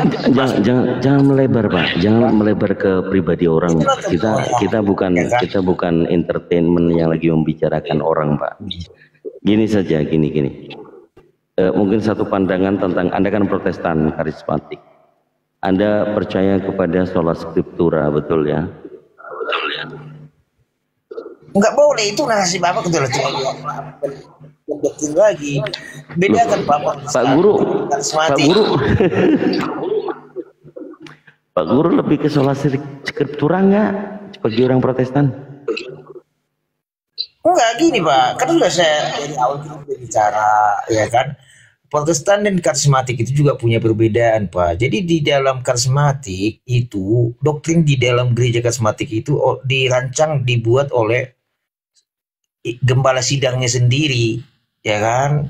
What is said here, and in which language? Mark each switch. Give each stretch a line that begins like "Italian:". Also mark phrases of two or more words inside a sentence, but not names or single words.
Indonesian: Jangan melebar Pak, jangan melebar ke pribadi orang. Kita bukan entertainment yang lagi membicarakan orang Pak. Gini saja, gini. Mungkin satu pandangan tentang Anda kan Protestan karismatik. Anda percaya kepada
Latin: sola scriptura,
Indonesian: betul ya? Betul ya. Enggak boleh, itu narasi Bapak kecuali lagi. Bedakan Pak Guru. Pak Guru lebih ke
Latin: sola scriptura
Indonesian: enggak sebagai orang Protestan? Enggak, gini Pak, kan sudah saya dari awal kita bicara, ya kan, Protestan dan karismatik itu juga punya perbedaan Pak. Jadi di dalam karismatik itu, doktrin di dalam gereja karismatik itu dirancang, dibuat oleh gembala sidangnya sendiri, ya kan.